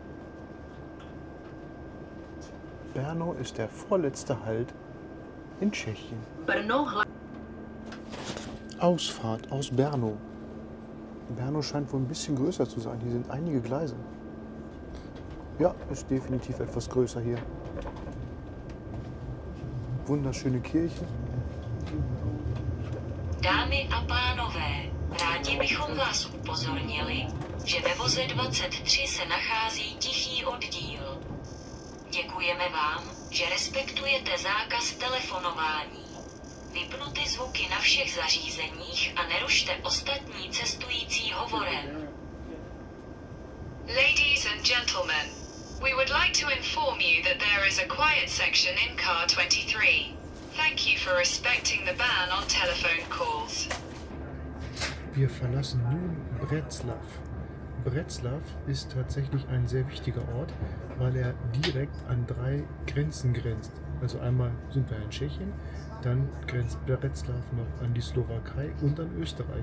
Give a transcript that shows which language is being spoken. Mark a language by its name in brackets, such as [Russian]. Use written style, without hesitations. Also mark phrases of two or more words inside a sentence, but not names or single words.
[German] Brno ist der vorletzte Halt in Tschechien. Ausfahrt aus Brno. Brno scheint wohl ein bisschen größer zu sein. Hier sind einige Gleise. Ja, ist definitiv etwas größer hier. Wunderschöne Kirche. [Czech] Dámy a pánové, rádi bychom vás upozornili, že ve voze 23 se nachází tichý oddíl. Děkujeme vám, že respektujete zákaz telefonování. Vypnuty zvuky na všech zařízeních a nerušte ostatní cestující hovorem. [English] Ladies and gentlemen, we would like to inform you that there is a quiet section in car 23. Thank you for respecting the ban on telephone calls. [German] Wir verlassen nun Břeclav. Břeclav ist tatsächlich ein sehr wichtiger Ort, weil er direkt an 3 Grenzen grenzt. Also einmal sind wir in Tschechien, dann grenzt Břeclav noch an die Slowakei und an Österreich.